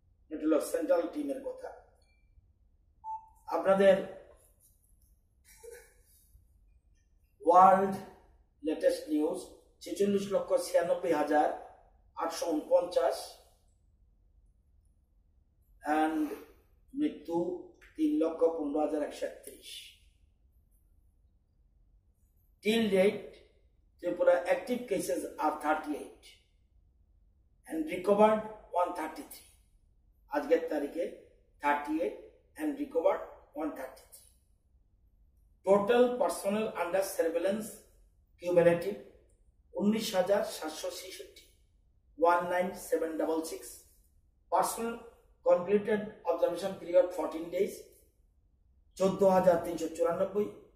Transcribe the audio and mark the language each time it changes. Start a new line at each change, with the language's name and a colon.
Bangla: এটা হলো সেন্ট্রাল টিমের কথা। আপনাদের ওয়ার্ল্ড লেটেস্ট নিউজ 46,96,849
English: and
Bangla: মৃত্যু 3,15,131।
English: Till date, Tripura active cases are 38 and recovered 133.
Bangla: আজকের তারিখে
English: 38 and recovered 133. Total personnel under surveillance cumulative 19,766, 19766. Personnel completed observation period 14 days 14,394.